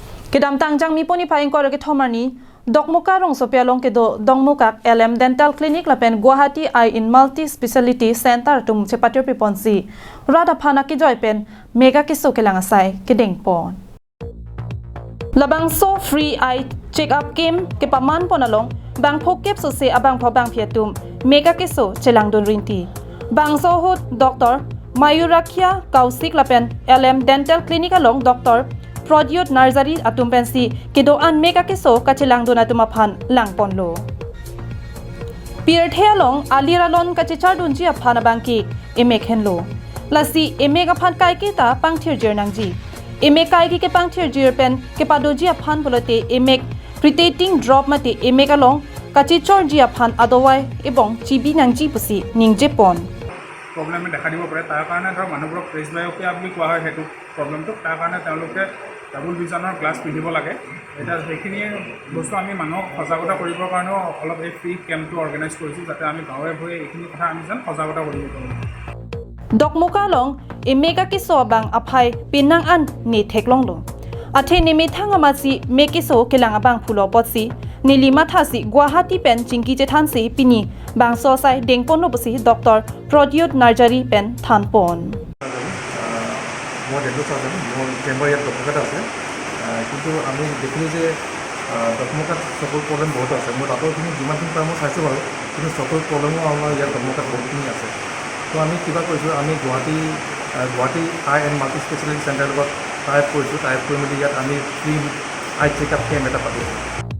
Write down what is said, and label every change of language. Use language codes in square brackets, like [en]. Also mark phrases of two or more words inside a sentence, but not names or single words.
[mjw] Kedam tangjang mi poni paing ko ke thomani dokmuka rong sopia long ke do dongmukak LM Dental Clinic lapen Guwahati Eye in Multi Speciality Center tum chepatir piponsi rada phana ki joy pen mega ki so kelanga sai ke dengpon labang so [en] free eye check up [mjw] game ke paman ponalong bang phokep so se abang phobang phiatum mega ke so chelang don rinti bang so hot Dr. Mayurakhya Kausik lapen LM Dental Clinic along Dr. Prodyot Narzari atumpensi kido an mega keso kachilang dona tumaphan langpon lo Pirthelong aliralon kachichar dunji aphana bangki emek henlo lasi emega phan kai kita pangthir jirnangji emek kai ki ke pangthir jirpen ke padoji aphan bolote emek pretating drop mate emek along kachichor ji aphan adowai ebong chibi nangji pusi ningje pon [as] প্ৰব্লেমে দেখা দিব পাৰে তাৰ কাৰণে ধৰ মানুহবোৰক প্ৰেছ বায়োপিয়া বুলি কোৱা হয় সেইটো প্ৰব্লেমটো তাৰ কাৰণে তেওঁলোকে [en] double vision glass [as] পিন্ধিব লাগে এতিয়া সেইখিনি বস্তু আমি মানুহক সজাগতা কৰিবৰ কাৰণেও অলপ এই [en] free camp [as] অৰ্গেনাইজ কৰিছোঁ যাতে আমি গাঁৱে ভূঞে এইখিনি কথা আমি যেন সজাগতা কৰিব পাৰোঁ [mjw] Dokmukalong emega kiso abang aphai pinang an ni theklong lo athe nimi thanga masi mekiso kelang abang phulo potsi nilima thasi Guwahati pen chingki je thansi pini bang so sai dengpon no busi Dr. Prodyot Narzari pen thanpon [as] মই দেখো চাওঁতে মোৰ চেম্বাৰ ইয়াত ডক্টৰকাত আছে কিন্তু আমি দেখিলোঁ যে ডক্টৰকাত চকুৰ প্ৰব্লেম বহুত আছে মই ডাক্তৰখিনি যিমানখিনি পাৰোঁ মই চাইছোঁ বাৰু কিন্তু চকুৰ প্ৰব্লেমো আমাৰ ইয়াত ডক্টৰকাত বহুতখিনি আছে তো আমি কিবা কৰিছোঁ আমি গুৱাহাটী আই এণ্ড মাল্টি স্পেচিয়েলিটি চেণ্টাৰৰ লগত টাইপ কৰিছোঁ টাইপ কৰি মেলি ইয়াত আমি [en] free eye checkup camp [as] এটা পাতিছোঁ